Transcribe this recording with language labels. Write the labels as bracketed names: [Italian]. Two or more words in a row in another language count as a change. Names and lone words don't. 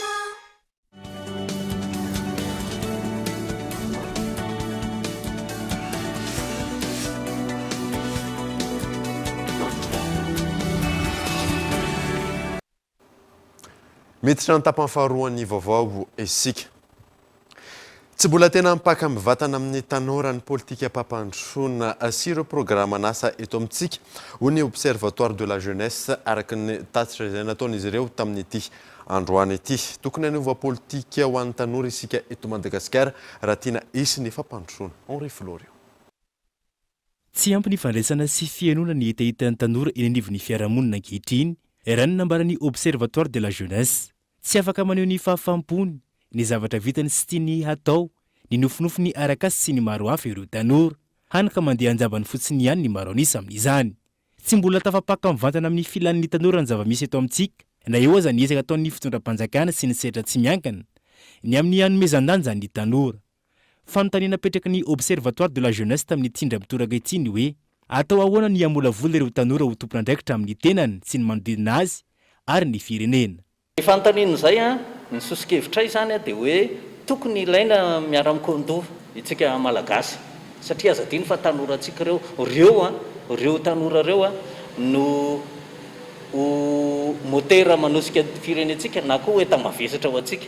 [Malagasy] Miditra ny tapany faharoan'ny vaovao isika. Tsy mbola tena mipaka amin'ny vatana amin'ny tanora ny politika pampandrosoana sy ireo programa nasa eto amintsika ho ny Observatoire de la Jeunesse araka ny tatitra izay nataon'izy ireo tamin'ity androany ity. Tokony hanaova politika ho an'ny tanora isika eto Madagasikara raha tiana hisy ny fampandrosoana. Henri Florio. Tsy ampy ny fandraisana sy fianona ny hitahitan'ny tanora eny anivon'ny fiarahamonina ankehitriny raha ny nambarany Observatoire de la Jeunesse. Tsy afaka maneho ny fahafampony, ny zavatra vitany sy tiany hatao, ny nofinofiny arakasy sy ny maro hafa ireo tanora, hany ka mandeha anjabany fotsiny ihany ny maro anisa amin'izany. Tsy mbola tafapaka mivantana amin'ny filan'ny tanora ny zava-misy eto amintsika, na eo aza niezaka ataon'ny fitondram-panjakana sy ny sehatra tsy miankana, ny amin'ny hanomezan-danja ny tanora. Fanontaniana petraka ny Observatoire de la Jeunesse tamin'ny tindra mitoraka ity ny hoe atao ahoana ny amolavola ireo tanora ho tompon'andraikitra amin'ny tenany sy ny manodidina azy ary ny firenena. Ny fanontaniana izay ny sosikevitra izany dia hoe tokony ilaina miara-mikondova itsika malagasy satria aza diny fa tanora antsika reo tanora reo no motera manosika firenentsika na koa hoe tamavesatra ho antsika.